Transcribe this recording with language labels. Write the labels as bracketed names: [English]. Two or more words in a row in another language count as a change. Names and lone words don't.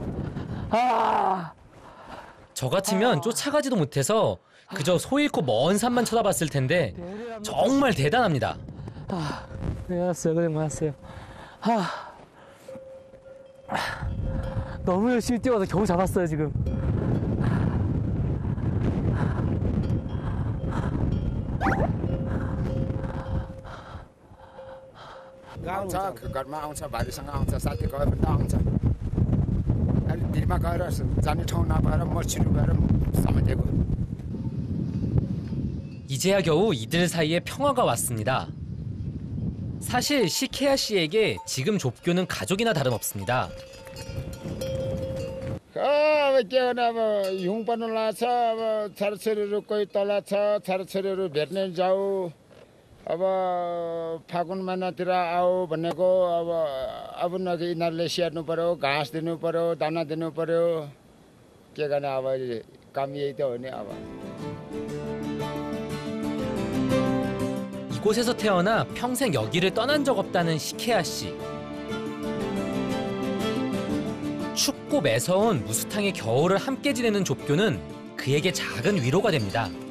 [Korean] 저 같으면 쫓아가지도 못해서 그저 소 잃고 먼 산만 쳐다봤을 텐데 정말 대단합니다. 고생하셨어요. 고생 많았어요. 너무 열심히 뛰어서 겨우 잡았어요, 지금. [Nepali] आउँछ घरमा आउँछ भाइसँग आउँछ साथी गएर पनि आउँछ. अहिले भिरमा गएर जाने ठाउँ नभएर मर्सिनु गएर समातेको. [Korean] 이제야 겨우 이들 사이에 평화가 왔습니다. 사실 시케야 씨에게 지금 좁교는 가족이나 다름없습니다. [Nepali] अब के भने अब हिउँ पर्नु लाग्छ. अब छोराछोरीहरू कोही तल छ. छोराछोरीहरू भेट्ने जाऊ. अब फागुन महिनातिर आऊ भनेको. अब नगि यिनीहरूले स्याहार्नु पर्यो, घाँस दिनु पर्यो, दाना दिनु पर्यो. के गर्ने अब काम यही त हो नि अब. [Korean] 이곳에서 태어나 평생 여기를 떠난 적 없다는 시케야 씨. 춥고 매서운 무스탕의 겨울을 함께 지내는 좁교는 그에게 작은 위로가 됩니다.